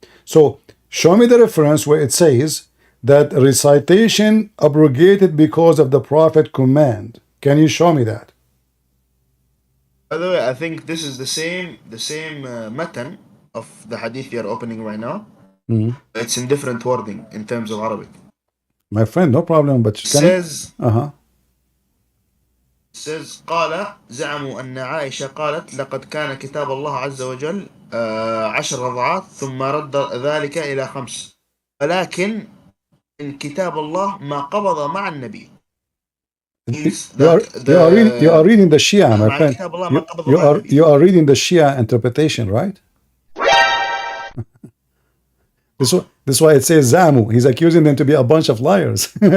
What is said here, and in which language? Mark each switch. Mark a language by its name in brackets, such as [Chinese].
[English] So show me the reference where it says that recitation abrogated because of the prophet command. Can you show me that? By the way, I think this is the same matan of the hadith you are opening right now. It's in different wording in terms of Arabic. My friend, no problem, but It says uh-huh. [Arabic] says قال زعموا أن عائشة قالت لقد كان كتاب الله عز وجل 10 رضعات ثم رد ذلك إلى 5 ولكن إن كتاب الله ما قبض مع النبي. [English] You are reading the Shia, my friend. You are reading the Shia interpretation, right? This is why it says Zamu. He's accusing them to be a bunch of liars.